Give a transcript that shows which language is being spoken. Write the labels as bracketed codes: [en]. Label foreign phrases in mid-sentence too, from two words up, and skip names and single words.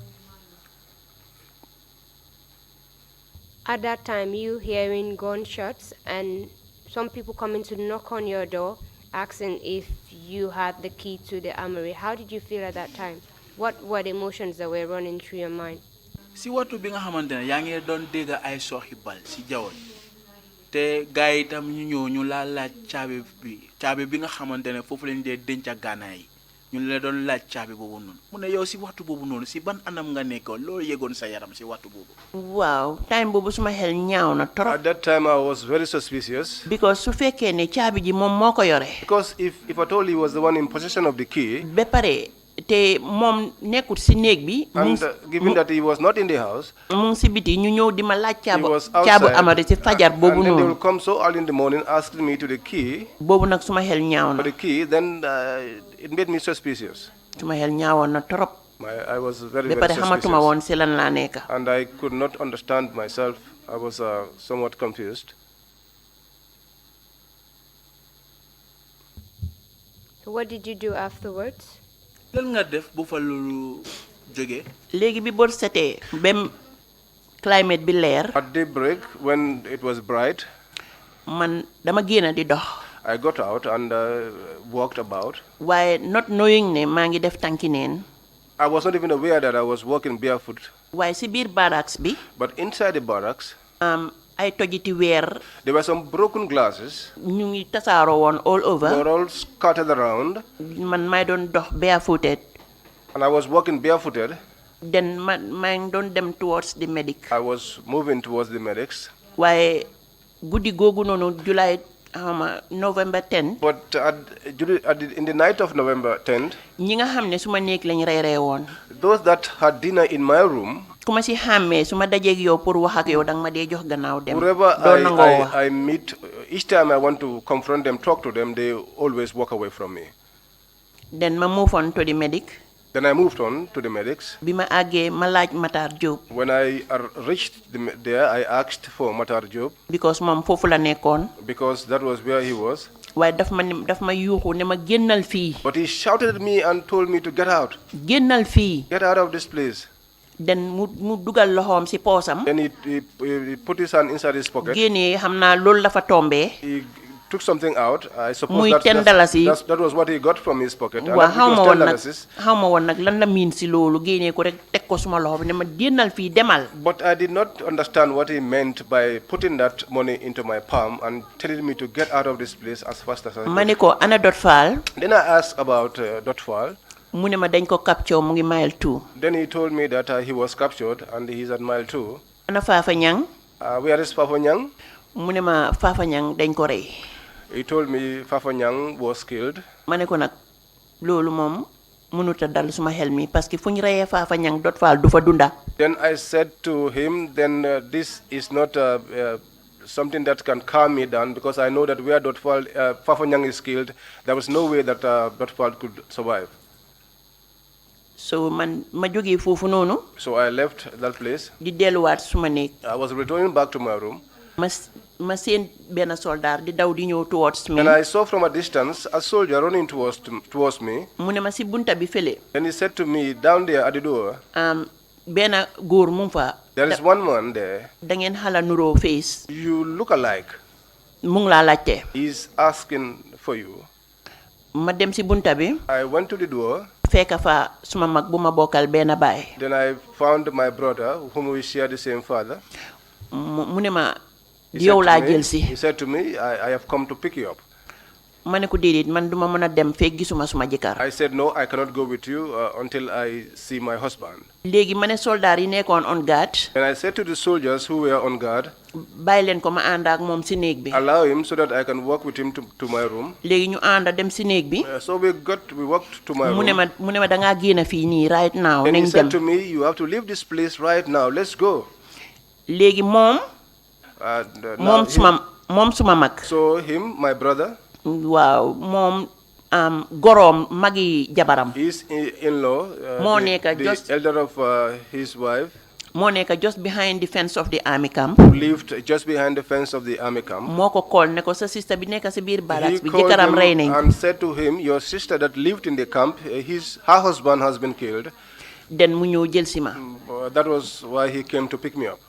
[en] At that time, you hearing gunshots and some people coming to knock on your door asking if you had the key to the armory. How did you feel at that time? What were the emotions that were running through your mind? [wo] Si watu bi nga xamantene ya ngi don dégg ay soxi bal si jawon te gaay tam ñu ñëw ñu la laaj caabi bi nga xamantene fofu lañ dé denca ganaay ñu la doon laaj caabi bobu non mu ne yow si waxtu bobu non si ban anam nga nekko lo yegon sa yaram si waxtu bobu wow time bobu suma xel ñaaw na torop. [en] At that time I was very suspicious. [wo] Because su fekkee ne caabi ji moom moo ko yore. [en] Because if at all he was the one in possession of the key. [wo] Ba pare te moom nekkut si néeg bi. [en] And given that he was not in the house. [wo] mu ngi si biti ñu ñëw di ma laaj caabu amari si fajar boobu noonu. [en] And then they will come so early in the morning asking me to the key. [wo] boobu nag suma xel ñaaw na. [en] For the key, then it made me suspicious. [wo] suma xel ñaawoon na trop. [en] I was very [wo] ba pare xamatuma woon si lan laa nekk. [en] And I could not understand myself. I was somewhat confused. What did you do afterwards? [wo] lan nga def bu fa lolu joge léegi bi bor sété bem climate bi leer. [en] At daybreak when it was bright. [wo] Man dama génn di dox. [en] I got out and walked about. Why not knowing [wo] ne maa ngi def tànki neen. [en] I was not even aware that I was walking barefoot. [wo] Why si biir barracks bi. [en] But inside the barracks. [wo] ay tojiti weer. [en] There were some broken glasses. [wo] ñu ngi tasaaroo woon [en] all over. They were all scattered around. [wo] Man may doon dox barefooted. [en] And I was walking barefooted. [wo] Then maa ngi doon dem [en] towards the medic. I was moving towards the medics. [wo] waaye guddi googu noonu July November 10. [en] But in the night of November 10th. [wo] ñi nga xam ne suma néeg lañ reeree woon. [en] Those that had dinner in my room. [wo] Kuma si xàmmee su ma dajeeg yow pour wax ak yow danga ma dee jox gannaaw dem. [en] Wherever I meet, each time I want to confront them, talk to them, they always walk away from me. Then ma move on to the medic. Then I moved on to the medics. [wo] Bima agé ma laaj Matar Job. [en] When I reached there, I asked for Matar Job. [wo] Because mom fofu la nekkoon. [en] Because that was where he was. [wo] Waaye daf ma yuuxu ne ma génnal fii. [en] But he shouted at me and told me to get out. [wo] Génnal fii. [en] Get out of this place. [wo] Then mu dugal loxoom si poosam. [en] Then he put his hand inside his pocket. [wo] Génnee xam naa loolu la fa tombee. [en] He took something out. I suppose [wo] muy [en] that was what he got from his pocket. [wo] Waaw xaw ma woon nag lan la miin si loolu génnee ko rek teg ko suma loxo bi ne ma génnal fii demal. [en] But I did not understand what he meant by putting that money into my palm and telling me to get out of this place as fast as I could. [wo] Ma ne ko ana Dot Fall. [en] Then I asked about Dot Fall. [wo] Mu ne ma dañ ko capture mu ngi mile 2. [en] Then he told me that he was captured and he's at mile 2. [wo] Ana Fafa Nyang. [en] Where is Fafa Nyang? [wo] Mu ne ma Fafa Nyang dañ ko rey. [en] He told me Fafa Nyang was killed. [wo] Ma ne ko nag loolu moom mënut a dal suma xel mi [fr] parce que [wo] fu ñu reyee Fafa Nyang Dot Fall du fa dunda. [en] Then I said to him, then this is not something that can calm me down because I know that where Fafa Nyang is killed, there was no way that Dot Fall could survive. [wo] So ma jógee foofu noonu. [en] So I left that place. [wo] Di delluwaat suma néeg. [en] I was returning back to my room. [wo] Ma seen benn soldat di daw di ñëw [en] towards me. And I saw from a distance a soldier running towards me. [wo] Mu ne ma si bunta bi fële. [en] Then he said to me down there at the door. [wo] Benn góor mu fa. [en] There is one man there. [wo] Da ngeen xala nuroo face. [en] You look alike. [wo] Mu ngi laa laajte. [en] He's asking for you. [wo] Ma dem si bunta bi. [en] I went to the door. [wo] Fekk fa suma mag bu ma bokkal benn baay. [en] Then I found my brother whom we share the same father. [wo] Mu ne ma yow laa jël si. [en] He said to me, I have come to pick you up. [wo] Ma ne ko déedéet man duma mën a dem fekk gisuma suma jëkkër. [en] I said no, I cannot go with you until I see my husband. [wo] Léegi ma ne soldat yi nekkoon [en] on guard. And I said to the soldiers who were on guard, [wo] bàyyi leen ko ma ànd ak moom si néeg bi. [en] Allow him so that I can walk with him to my room. [wo] Léegi ñu ànd dem si néeg bi. [en] So we walked to my room. [wo] mu ne ma dangaa génn fii nii [en] right now. And he said to me, you have to leave this place right now. Let's go. [wo] Léegi moom suma mag. [en] So him, my brother. [wo] Waaw moom goroom magi jabaram. [en] His in-law, the elder of his wife. [wo] Moo nekk [en] just behind the fence of the army camp. Who lived just behind the fence of the army camp. [wo] Moo ko call ne ko sa sister bi nekk si biir barracks bi jëkkëram rey nañ ko. [en] And said to him, your sister that lived in the camp, her husband has been killed. [wo] Then mu ñëw jël si ma. [en] That was why he came to pick me up.